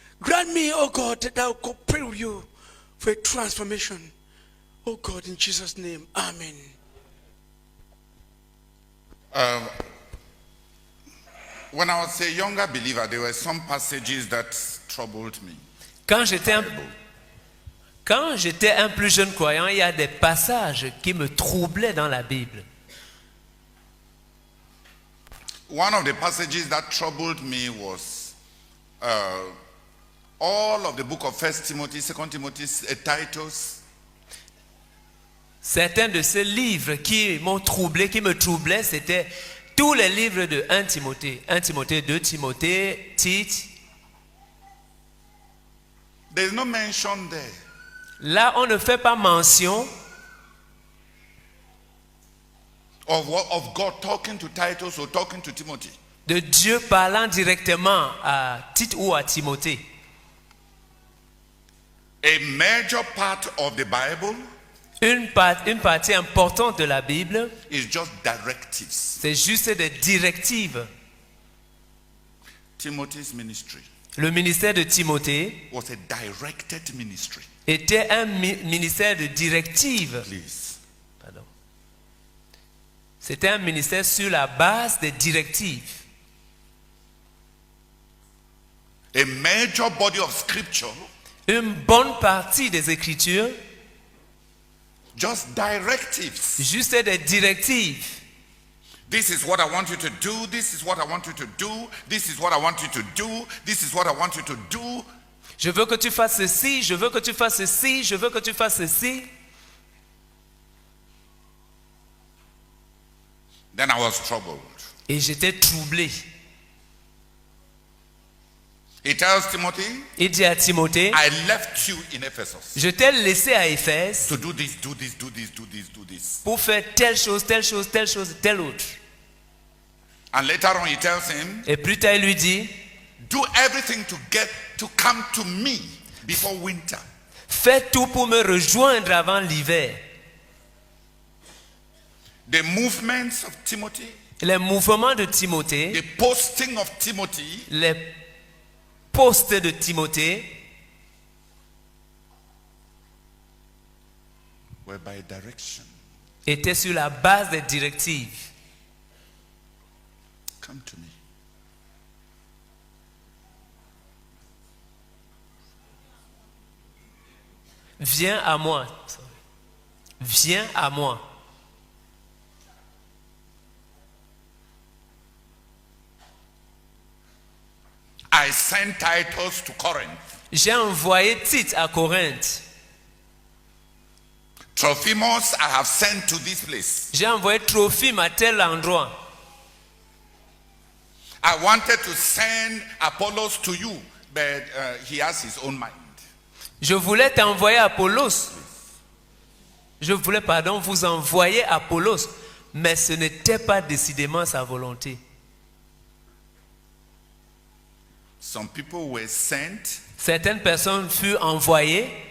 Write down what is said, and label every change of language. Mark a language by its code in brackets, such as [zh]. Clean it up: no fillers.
[en] Grant me, oh God, that I will cooperate with you for a transformation. Oh God, in Jesus' name, amen. When I was a younger believer, there were some passages that troubled me. [fr] Quand j'étais un plus jeune croyant, il y a des passages qui me troublaient dans la Bible. [en] One of the passages that troubled me was all of the book of 1 Timothy, 2 Timothy, Titus. [fr] Certains de ces livres qui m'ont troublé, qui me troublaient, c'était tous les livres de 1 Timothée, 2 Timothée, Tite. [en] There is no mention there. [fr] Là, on ne fait pas mention [en] of God talking to Titus or talking to Timothy. [fr] de Dieu parlant directement à Tite ou à Timothée. [en] A major part of the Bible [fr] Une partie importante de la Bible, [en] is just directives. [fr] c'est juste des directives. [en] Timothy's ministry [fr] Le ministère de Timothée [en] was a directed ministry. [fr] était un ministère de directives. [en] Please. [fr] Pardon. C'était un ministère sur la base des directives. [en] A major body of scripture, [fr] Une bonne partie des Écritures, [en] just directives. [fr] juste des directives. [en] This is what I want you to do. This is what I want you to do. This is what I want you to do. This is what I want you to do. [fr] Je veux que tu fasses ceci, je veux que tu fasses ceci, je veux que tu fasses ceci. [en] Then I was troubled. [fr] Et j'étais troublé. [en] He tells Timothy, [fr] Il dit à Timothée, [en] I left you in Ephesus [fr] je t'ai laissé à Éphèse [en] to do this, do this, do this, do this, do this. [fr] pour faire telle chose, telle chose, telle chose, telle autre. [en] And later on he tells him, [fr] Et plus tard, il lui dit, [en] do everything to come to me before winter. [fr] fais tout pour me rejoindre avant l'hiver. [en] The movements of Timothy, [fr] Les mouvements de Timothée, [en] the posting of Timothy [fr] les postes de Timothée [en] were by direction. [fr] étaient sur la base des directives. [en] Come to me. [fr] Viens à moi. Viens à moi. [en] I sent Titus to Corinth. [fr] J'ai envoyé Tite à Corinthe. [en] Trophimus I have sent to this place. [fr] J'ai envoyé Trophime à tel endroit. [en] I wanted to send Apollos to you, but he has his own mind. [fr] Je voulais t'envoyer Apollos. Je voulais, vous envoyer Apollos. Mais ce n'était pas décidément sa volonté. [en] Some people were sent, [fr] Certaines personnes furent envoyées.